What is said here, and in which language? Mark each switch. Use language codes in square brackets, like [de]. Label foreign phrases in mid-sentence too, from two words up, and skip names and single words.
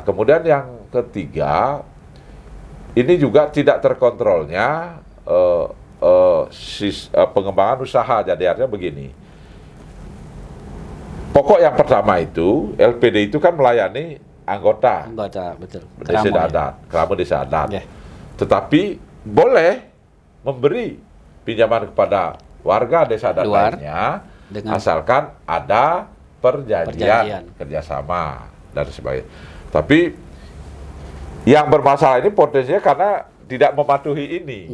[id] Kemudian yang ketiga, ini juga tidak terkontrolnya pengembangan usaha. Jadi artinya begini, pokok yang pertama itu LPD itu kan melayani anggota betul. Kerama desa adat. Tetapi boleh memberi pinjaman kepada warga desa adat lainnya asalkan ada perjanjian kerjasama dan sebagainya. Tapi yang bermasalah ini potensinya karena tidak mematuhi ini.